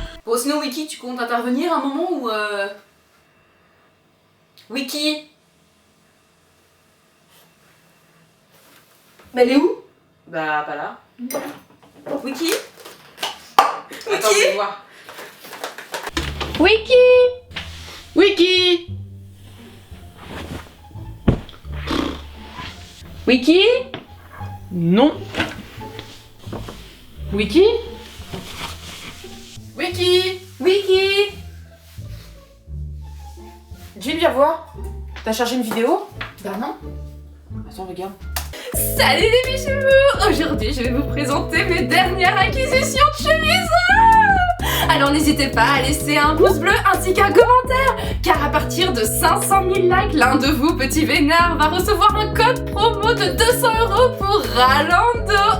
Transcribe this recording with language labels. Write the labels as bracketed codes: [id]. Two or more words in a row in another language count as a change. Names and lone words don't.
[fr] Bon, sinon, Wiki, tu comptes intervenir un moment ou Wiki? Mais elle est où? Bah, pas là. Wiki? Attends, je vais voir. Wiki! Wiki! Wiki? Non. Wiki? Wiki? Wiki? Jill, viens voir. T'as chargé une vidéo? Bah non. Attends, regarde. Salut les bichous! Aujourd'hui, je vais vous présenter mes dernières acquisitions de chemises! Alors n'hésitez pas à laisser un pouce bleu ainsi qu'un commentaire, car à partir de 500 000 likes, l'un de vous, petit vénard, va recevoir un code promo de 200 € pour Ralando.